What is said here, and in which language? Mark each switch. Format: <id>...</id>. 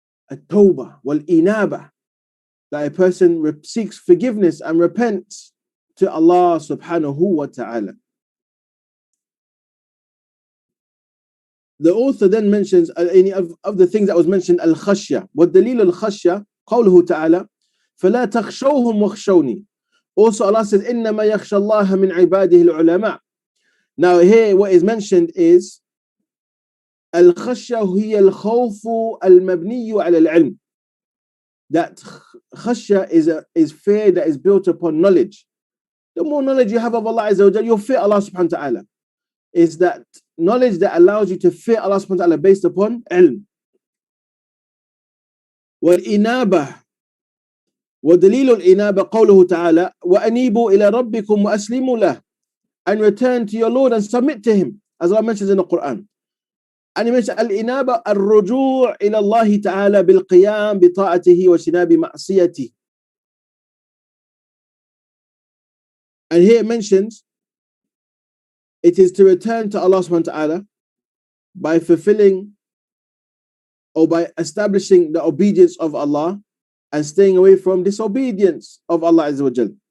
<en>At-tawbah wal-inaba. That a person seeks forgiveness and repents to Allah subhanahu wa ta'ala. The author then mentions any of the things that was mentioned, al-khashya.</en> <ar>وَالدَّلِيلُ الْخَشْيَةِ قَوْلُهُ تَعَالَى فَلَا تَخْشَوْهُمْ وَخْشَوْنِي.</ar> <en>Also Allah says,</en> <ar>إِنَّمَا يَخْشَى اللَّهَ مِنْ عِبَادِهِ الْعُلَمَاءِ.</ar> <en>Now here what is mentioned is al-khashya</en> <ar>هي الخوف المبني على العلم.</ar> <en>That khashya is fear that is built upon knowledge. The more knowledge you have of Allah Azza wa Jalla, you'll fear Allah subhanahu wa ta'ala. Is that knowledge that allows you to fear Allah subhanahu wa ta'ala based upon ilm.</en> <ar>والإنابة ودليل الإنابة قوله تعالى وأنيبوا إلى ربكم وأسلموا له.</ar> <en>And return to your Lord and submit to Him, as Allah mentions in the Quran. And He mentions</en> <ar>الإنابة الرجوع إلى الله تعالى بالقيام بطاعته واجتناب معصيته.</ar> <en>And here it mentions it is to return to Allah subhanahu wa ta'ala by fulfilling or by establishing the obedience of Allah and staying away from disobedience of Allah Azza wa Jal.</en>